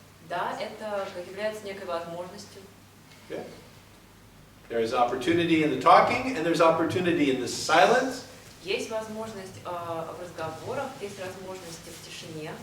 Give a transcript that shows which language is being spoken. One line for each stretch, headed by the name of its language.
Russian: Да, это является некой возможностью.
English: Yeah. There is opportunity in the talking, and there's opportunity in the silence.
Russian: Есть возможность в разговорах, есть возможность в тишине.